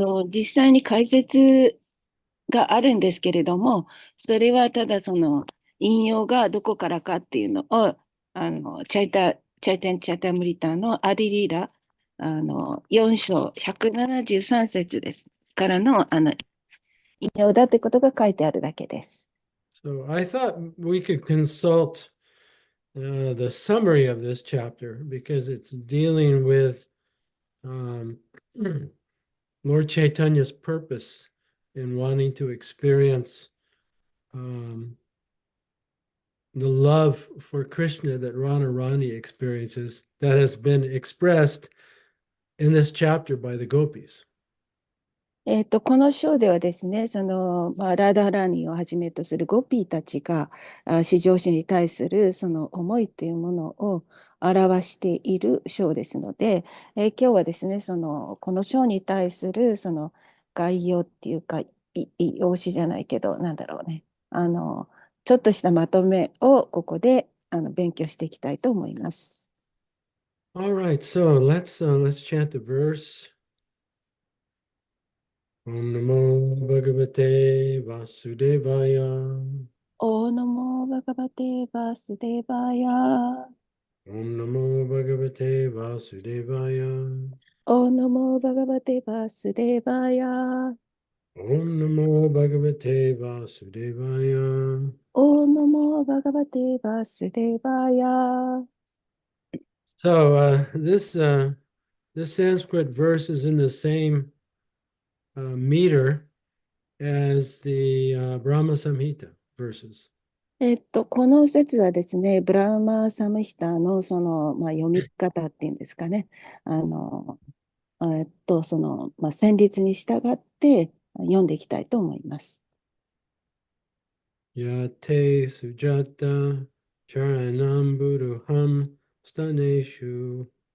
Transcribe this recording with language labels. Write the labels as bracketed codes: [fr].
[ja] 実際に解説があるんですけれども、それはただその引用がどこからかっていうのを、チャイタンムリタのアディリーラ、4章173節ですからの、引用だってことが書いてあるだけです。 [en] So I thought we could consult the summary of this chapter because it's dealing with um, Lord Chaitanya's purpose in wanting to experience the love for Krishna that Radharani experiences that has been expressed in this chapter by the gopis. [ja] この章ではですね、ラーダーラーニーをはじめとするゴピーたちが、至上主に対するその思いというものを表している章ですので、今日はですね、この章に対するその概要っていうか、用紙じゃないけど、なんだろうね、ちょっとしたまとめをここで勉強していきたいと思います。 [en] All right, so let's chant the verse. [sa] Om Namo Bhagavate Vasudevaya. オーノモバガバテバスデバヤ。 Om Namo Bhagavate Vasudevaya. オーノモバガバテバスデバヤ。 Om Namo Bhagavate Vasudevaya. オーノモバガバテバスデバヤ。 [en] So this Sanskrit verse is in the same meter as the Brahma Samhita verses. [ja] この説はですね、ブラーマーサムヒターの読み方っていうんですかね。あの、旋律に従って読んでいきたいと思います。 [sa] Yate Sujata Charanam Buruham Staneshu